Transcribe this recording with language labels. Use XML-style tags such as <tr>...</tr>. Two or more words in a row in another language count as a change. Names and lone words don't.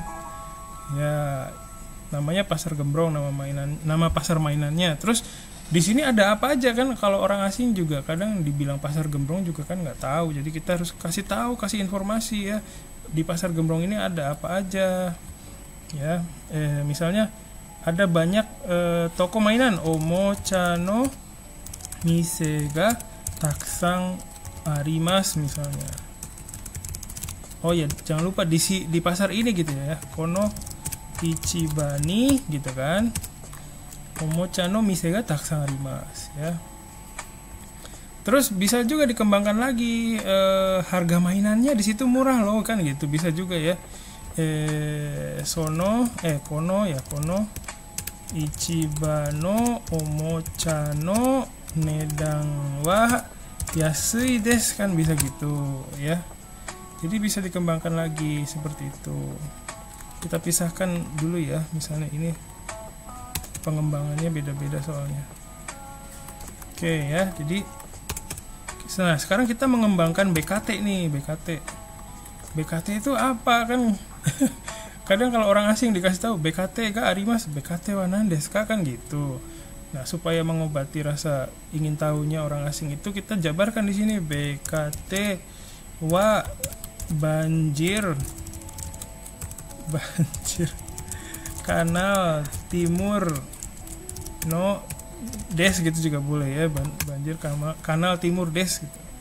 <id>Ya, namanya pasar gembrong, nama pasar mainannya. Terus di sini ada apa aja kan? Kalau orang asing juga kadang dibilang pasar gembrong juga kan nggak tahu. Jadi kita harus kasih informasi ya. Di pasar gembrong ini ada apa aja ya. Misalnya ada banyak toko mainan.</id> <ja>おもちゃの店がたくさんあります misalnya.</ja> <id>Oh ya, jangan lupa di pasar ini gitu ya.</id> <ja>この市場に gitu kan. おもちゃの店がたくさんあります ya.</ja> <id>Terus bisa juga dikembangkan lagi, harga mainannya di situ murah loh kan gitu, bisa juga ya.</id> <ja>この市場のおもちゃの値段は安いです kan,</ja> <id>bisa gitu ya. Jadi bisa dikembangkan lagi seperti itu. Kita pisahkan dulu ya, misalnya ini pengembangannya beda-beda soalnya. Oke ya, jadi nah sekarang kita mengembangkan BKT nih. BKT itu apa kan? Kadang kalau orang asing dikasih tahu</id> <ja>BKTがあります、BKTは何ですか</ja> <id>kan gitu. Nah, supaya mengobati rasa ingin tahunya orang asing itu, kita jabarkan di sini</id> <ja>BKT wa banjir kanal timur no des</ja> <id>gitu juga boleh ya,</id> <ja>banjir kanal timur des</ja> <id>gitu.</id>